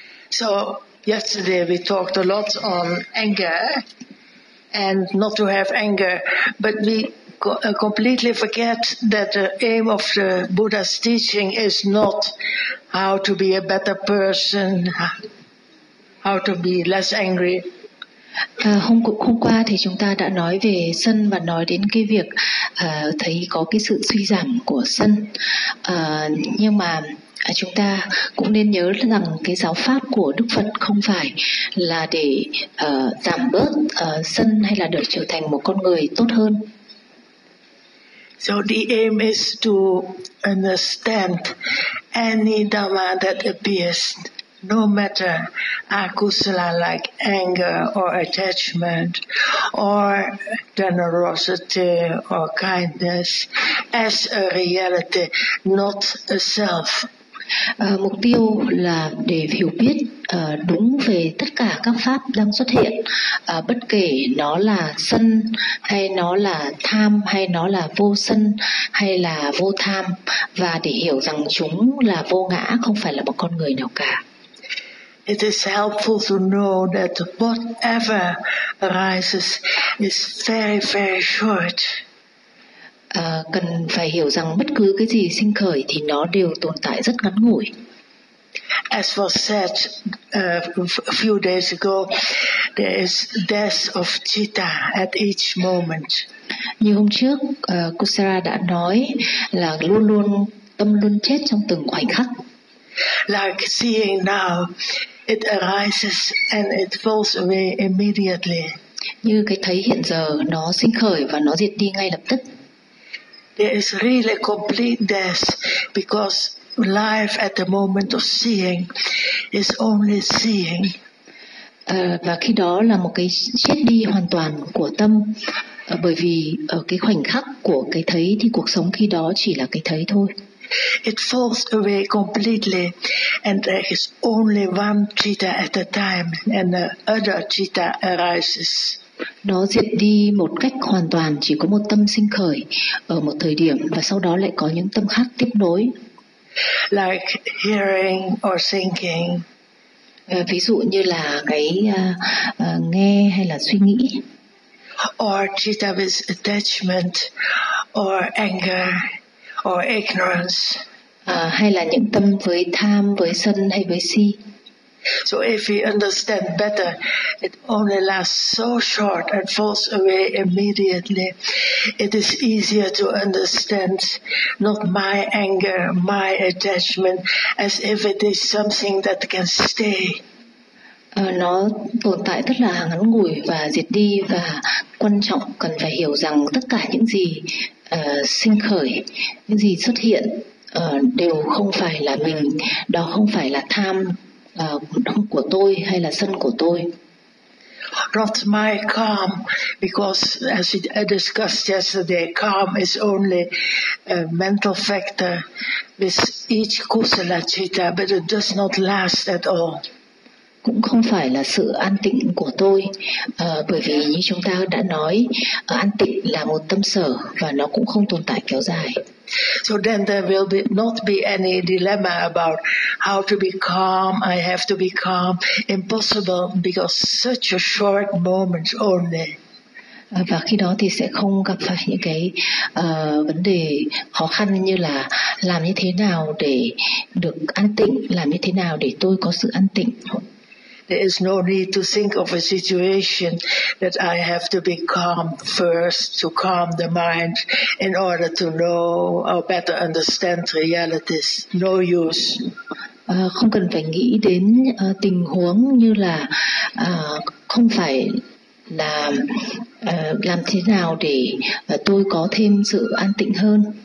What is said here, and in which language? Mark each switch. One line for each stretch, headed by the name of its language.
English: So yesterday we talked a lot on anger and not to have anger, but we completely forget that the aim of the Buddha's teaching is not how to be a better person, how to be less angry.
Vietnamese: Hôm qua thì chúng ta đã nói về sân và nói đến cái việc thấy có cái sự suy giảm của sân. Nhưng mà chúng ta cũng nên nhớ rằng cái giáo pháp của Đức Phật không phải là để giảm bớt sân hay là để trở thành một con người tốt hơn.
English: So the aim is to understand any dhamma that appears, no matter akusala like anger or attachment or generosity or kindness, as a reality, not a self.
Vietnamese: Mục tiêu là để hiểu biết đúng về tất cả các pháp đang xuất hiện, bất kể nó là sân hay nó là tham hay nó là vô sân hay là vô tham, và để hiểu rằng chúng là vô ngã, không phải là một con người nào cả.
English: It is helpful to know that whatever arises is very, very short.
Vietnamese: Cần phải hiểu rằng bất cứ cái gì sinh khởi thì nó đều tồn tại rất ngắn ngủi.
English: As was said a few days ago, there is death of citta at each moment.
Vietnamese: Như hôm trước, Kusara đã nói là luôn luôn tâm luôn chết trong từng khoảnh khắc.
English: Like seeing now, it arises and it falls away immediately.
Vietnamese: Như cái thấy hiện giờ, nó sinh khởi và nó diệt đi ngay lập tức.
English: There is really complete death because life at the moment of seeing is only seeing.
Vietnamese: Và khi đó là một cái chết đi hoàn toàn của tâm, bởi vì ở cái khoảnh khắc của cái thấy thì cuộc sống khi đó chỉ là cái thấy thôi.
English: It falls away completely and there is only one citta at a time and the other citta arises.
Vietnamese: Nó diệt đi một cách hoàn toàn, chỉ có một tâm sinh khởi ở một thời điểm và sau đó lại có những tâm khác tiếp nối.
English: Like hearing or thinking.
Vietnamese: Ví dụ như là cái nghe hay là suy nghĩ.
English: Or citta with attachment or anger or ignorance.
Vietnamese: Hay là những tâm với tham, với sân hay với si.
English: So if we understand better, it only lasts so short and falls away immediately. It is easier to understand not my anger, my attachment, as if it is something that can stay.
Vietnamese: Nó tồn tại rất là ngắn ngủi và diệt đi, và quan trọng cần phải hiểu rằng tất cả những gì sinh khởi, những gì xuất hiện đều không phải là mình, đó không phải là tham của tôi hay là sân của tôi.
English: Not my calm, because as I discussed yesterday, calm is only a mental factor with each kusala citta, but it does not last at all.
Vietnamese: Cũng không phải là sự an tịnh của tôi, bởi vì như chúng ta đã nói, an tịnh là một tâm sở và nó cũng không tồn tại kéo dài.
English: So then there will be not be any dilemma about how to be calm, I have to be calm, impossible because such a short moment only.
Vietnamese: Và khi đó thì sẽ không gặp phải những cái vấn đề khó khăn như là làm như thế nào để được an tịnh, làm như thế nào để tôi có sự an tịnh.
English: There is no need to think of a situation that I have to be calm first to calm the mind in order to know or better understand realities. No use.
Vietnamese: Không cần phải nghĩ đến tình huống như là không phải là làm thế nào để tôi có thêm sự an tịnh hơn.